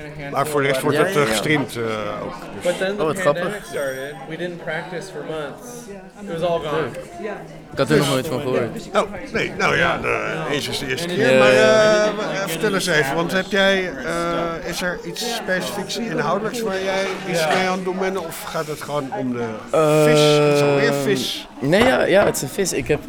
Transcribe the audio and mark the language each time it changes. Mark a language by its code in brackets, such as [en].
[nl] Maar voor de rest wordt het gestreamd ook. Dus. Oh, wat grappig. [en] We didn't practice for months. It was all gone. [nl] Ik had er nog nooit van gehoord. Oh, nee. Nou ja, eens is de eerste keer. Maar vertel eens even, want heb jij, is er iets specifieks inhoudelijks waar jij iets mee aan het doen bent? Of gaat het gewoon om de vis? Het is alweer vis. Nee, ja, het is een vis. Ik heb,